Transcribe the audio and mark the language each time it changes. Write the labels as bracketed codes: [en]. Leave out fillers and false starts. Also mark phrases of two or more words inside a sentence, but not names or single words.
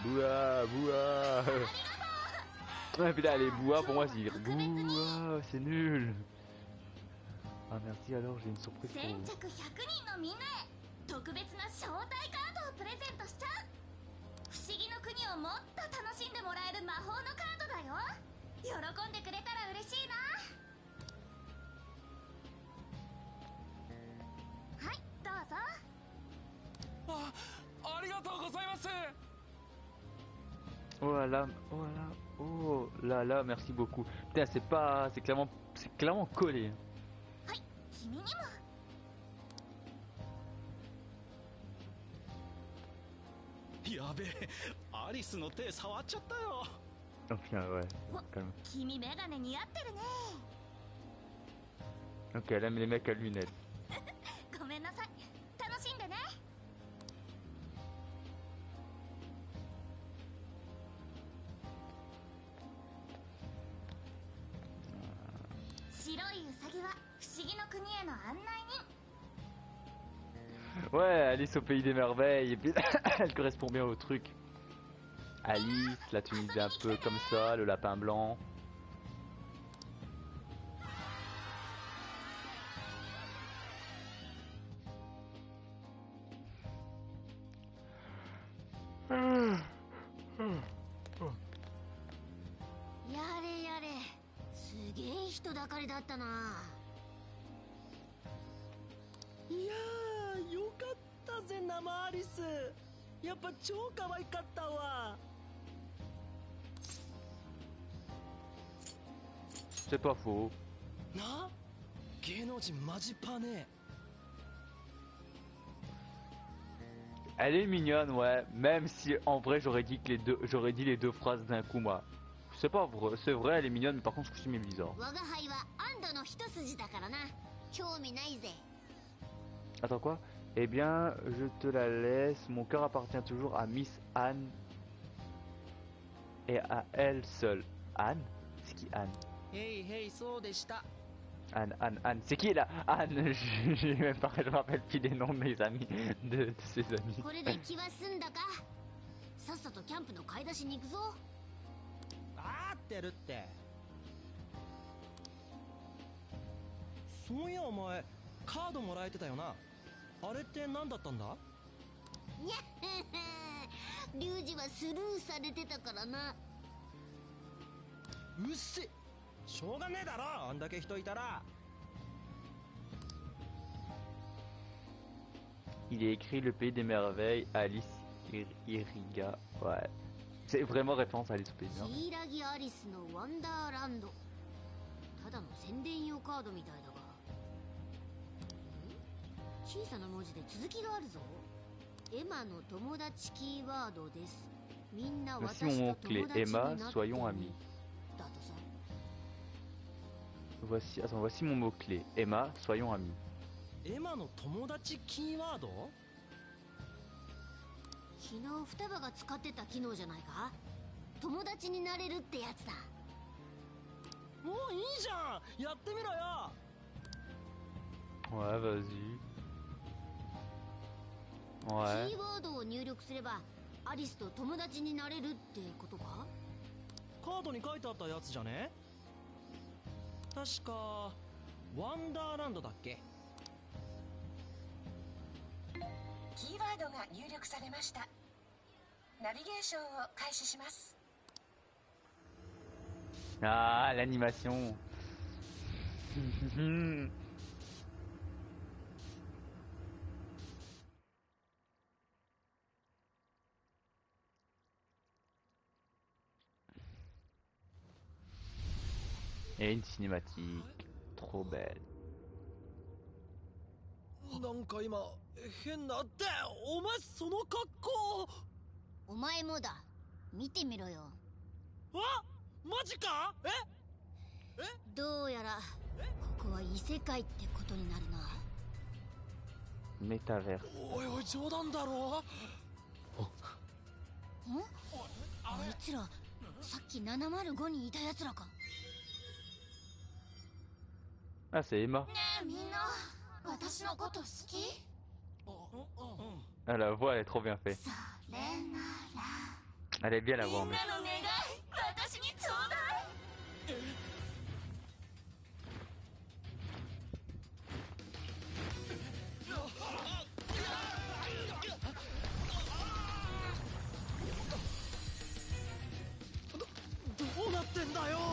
[fr] Bouah, bouah. Ah putain, les bouah pour moi c'est dire bouah, c'est nul. Ah merci, alors j'ai une surprise pour [ja] 先 [fr] vous. [ja] 着100人のみんなへ特別な招待カードをプレゼントしちゃう。不思議の国をもっと楽しんでもらえる魔法のカードだよ。喜んでくれたら嬉しいな。はい、どうぞ。ありがとうございます。 [fr] Oh là là, oh là là, oh là là, merci beaucoup. Putain, c'est clairement collé. [ja] はい、君にも。やべえ、アリスの手触っちゃったよ。 [fr] Oh putain, ouais, calme. [ja] 君メガネ似合ってるね。 [fr] Ok, elle aime les mecs à lunettes. [ja] ごめんなさい。楽しんでね。白いウサギは不思議の国への案内人。 [fr] Ouais, Alice au pays des merveilles, et puis elle correspond bien au truc. Alice, la Tunisie un peu comme ça, le lapin blanc. Hmm. [ja] やれやれ、すげえ人だかりだったな。いやー、よ様アリス、やっぱ超可愛かったわ。 [fr] C'est pas faux. [ja] な、芸能人マジパネ。 [fr] Elle est mignonne, ouais. Même si en vrai j'aurais dit les deux phrases d'un coup, moi. C'est pas vrai, c'est vrai, elle est mignonne, mais par contre ce costume est bizarre. [ja] 我が輩は安堵の一筋だからな。興味ないぜ。 [fr] Attends quoi? Eh bien, je te la laisse. Mon cœur appartient toujours à Miss Anne et à elle seule. Anne? C'est qui Anne? [ja] へいへい、そうでした。 [fr] Anne, Anne, Anne. C'est qui là? Anne. J'ai même pas, je me rappelle plus des noms de mes amis, de ses amis. [ja] これで気は済んだか。さっさとキャンプの買い出しに行くぞ。あーってるって。そういやお前カードもらえてたよな。あれって何だったんだ？にゃっリュウジはスルーされてたからな。うっせ、しょうがねえだろ、あんだけ人いたら。 [fr] Il est écrit Le Pays des Merveilles, Alice Iriga. Ouais. C'est vraiment référence à Alice au Pays des Merveilles. [ja] ヒイラギアリスのワンダーランド。ただの宣伝用カードみたいだが。小さな文字で続きがあるぞ。エマの友達キーワードです。みんな [fr] Voici [ja] 私 [fr] mon [ja] と [fr] mot-clé. [ja] 友達に [fr] Emma, [ja] なってね。 [fr] soyons amis. [ja] だとさ。 [fr] Voici mon mot-clé. Emma, soyons amis. [ja] エマの友達キーワード？昨日双葉が使ってた機能じゃないか。友達になれるってやつだ。もういいじゃん、やってみろよ。 [fr] Ouais, vas-y. [ja] キ [fr] Ouais. [ja] ーワードを入力すればアリスと友達になれるってことか。カードに書いてあったやつじゃね？確かワンダーランドだっけ？キーワードが入力されました。ナビゲーションを開始します。 [fr] Ah, l'animation. Et une cinématique trop belle. [ja] なんか今変なって、お前その格好。お前もだ。見てみろよ。あ、マジか？どうやらここは異世界ってことになるな。 [fr] Métavers. [ja] おいおい、冗談だろ。ん？あいつらさっき705にいたやつらか。 [fr] Ah, c'est Emma. [ja] ねえみんな、私のこと好き？ [fr] Ah, la voix, elle est trop bien faite. [ja] それなら [fr] Elle est bien la voix en [ja] みん [fr] plus. [ja] なの願い、私にちょうだい。どうなってんだよ。